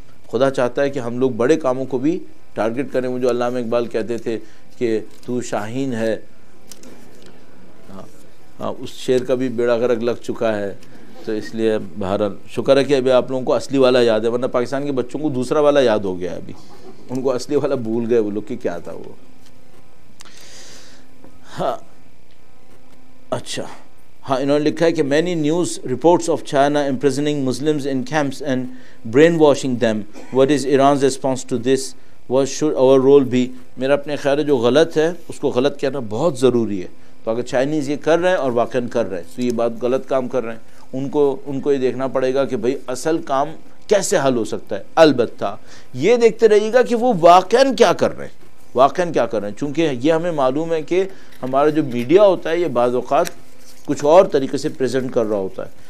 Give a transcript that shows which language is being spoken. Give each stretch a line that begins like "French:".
Urdu: خدا چاہتا ہے کہ ہم لوگ بڑے کاموں کو بھی ٹارگٹ کریں. وہ جو علامہ اقبال کہتے تھے کہ تو شاہین ہے, ہاں اس شعر کا بھی بیڑا غرق لگ چکا ہے. تو اس لیے بہرحال شکر ہے کہ ابھی آپ لوگوں کو اصلی والا یاد ہے, ورنہ پاکستان کے بچوں کو دوسرا والا یاد ہو گیا ہے. ابھی ان کو اصلی والا بھول گئے وہ لوگ کہ کیا تھا وہ. ہاں اچھا ہاں انہوں نے لکھا ہے کہ
English: many news reports of China imprisoning Muslims in camps and brainwashing them. What is Iran's response to this? What should our role be?
Urdu: میرا اپنے خیال ہے جو غلط ہے اس کو غلط کہنا بہت ضروری ہے. تو اگر چائنیز یہ کر رہے ہیں اور واقعاً کر رہے ہیں تو یہ بات غلط کام کر رہے ہیں. ان کو یہ دیکھنا پڑے گا کہ بھئی اصل کام کیسے حل ہو سکتا ہے. البتہ یہ دیکھتے رہیے گا کہ وہ واقعاً کیا کر رہے ہیں, چونکہ یہ ہمیں معلوم ہے کہ ہمارا جو میڈیا ہوتا ہے یہ بعض اوقات کچھ اور طریقے سے پریزنٹ کر رہا ہوتا ہے.